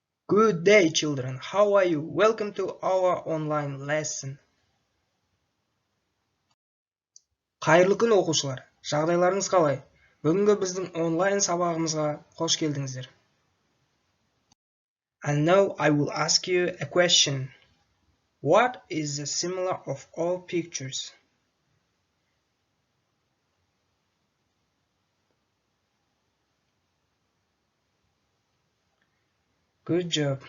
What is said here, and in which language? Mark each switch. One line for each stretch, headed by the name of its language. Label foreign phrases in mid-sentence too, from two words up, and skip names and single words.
English: Good day, children. How are you? Welcome to our online lesson.
Kazakh: Қайырлы күн оқушылар. Жағдайларыңыз қалай? Бүгінгі біздің онлайн сабағымызға қош келдіңіздер.
English: And now I will ask you a question. What is the similar of all pictures? Good job.